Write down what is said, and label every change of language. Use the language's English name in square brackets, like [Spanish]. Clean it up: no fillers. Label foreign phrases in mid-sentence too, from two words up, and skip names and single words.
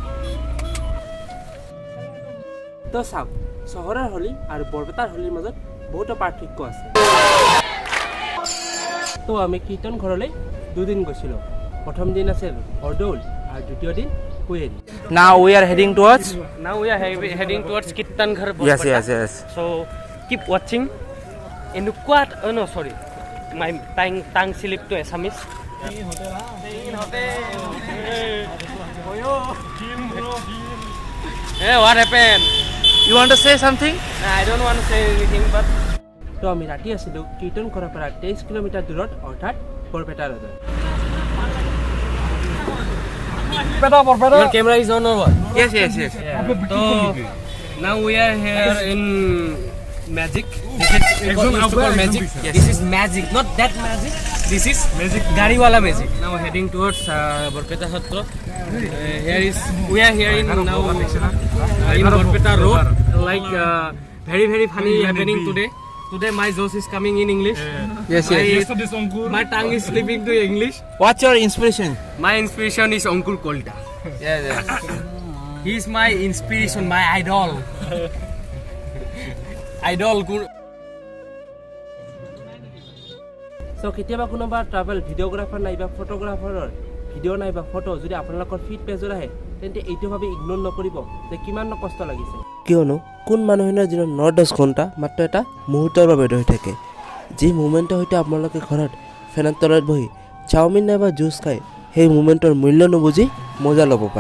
[Assamese] তো চাওক, চহৰৰ হোলি আৰু বৰপেটাৰ হোলিৰ মাজত বহুতো পাৰ্থক্য আছে। তো আমি কীৰ্তন ঘৰলৈ দুদিন গৈছিলোঁ। প্ৰথম দিন আছিল বৰদৌল আৰু দ্বিতীয় দিন কুৱেৰী। [English] Now we are heading towards kirtanghar. Yes. So keep watching. Sorry. My tongue slip to assamese. Hey, what happened? You want to say something? I don't want to say anything, but [Assamese] তো আমি ৰাতি আছিলোঁ কীৰ্তন ঘৰৰ পৰা 23 কিলোমিটাৰ দূৰত, অৰ্থাৎ বৰপেটা ৰোডত। [English] your camera is on or what? Yes. So now we are here in magic. This is called magic. Yes. This is magic, not that magic. This is magic. [Hindi] गाड़ी वाला [English] magic. Now heading towards Borpeta Satra. We are here in now in Borpeta road. Like very funny happening today. Today my Josh is coming in English. Yes. My tongue is slipping to English. What's your inspiration? My inspiration is Uncle Kolta. Yes. He is my inspiration, my idol. [Assamese] চ' কেতিয়াবা কোনোবা ট্ৰাভেল ভিডিঅ'গ্ৰাফাৰ নাইবা ফটোগ্ৰাফাৰৰ ভিডিঅ' নাইবা ফটো যদি আপোনালোকৰ ফিড পেজত আহে, তেন্তে এইটো ভাবি ইগন'ৰ নকৰিব যে কিমান কষ্ট লাগিছে। কিয়নো কোন মানুহৰ দিনত 9-10 ঘণ্টা মাত্ৰ এটা মুহূৰ্তৰ বাবে ৰৈ থাকে, যি মুমেণ্টৰ সৈতে আপোনালোকে ঘৰত ফেনৰ তলত বহি চাওমিন নাইবা জুচ খাই সেই মুমেণ্টৰ মূল্য নুবুজি মজা ল'ব পাৰে।